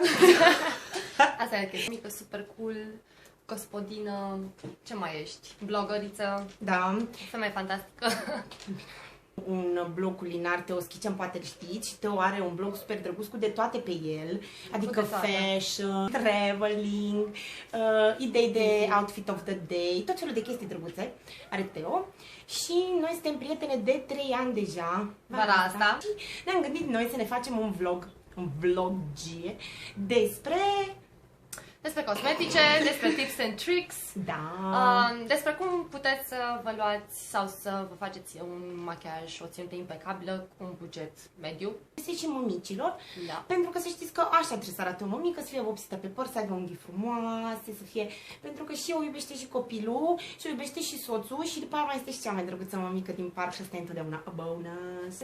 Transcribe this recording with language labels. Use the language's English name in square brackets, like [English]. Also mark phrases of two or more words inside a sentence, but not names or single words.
[Romanian] Asta e chestia mică, super cool, gospodină, ce mai ești? Blogăriță? Da. Femeie fantastică. Un blog culinar, Teo Kitchen, poate știți, și Teo are un blog super drăguț cu de toate pe el, adică [English] fashion, traveling, [Romanian] idei de [English] outfit of the day, [Romanian] tot felul de chestii drăguțe are Teo. Și noi suntem prietene de 3 ani deja. Vara asta. Și ne-am gândit noi să ne facem un vlog despre cosmetice, despre [English] tips and tricks, [Romanian] despre cum puteți să vă luați sau să vă faceți un machiaj, o ținută impecabilă cu un buget mediu. Este și mămicilor, pentru că să știți că așa trebuie să arate o mămică, să fie vopsită pe păr, să aibă unghii frumoase, să fie... Pentru că și eu iubește și copilul, și o iubește și soțul, și după aia mai este și cea mai drăguță mămică din parc și asta e întotdeauna [English] a bonus.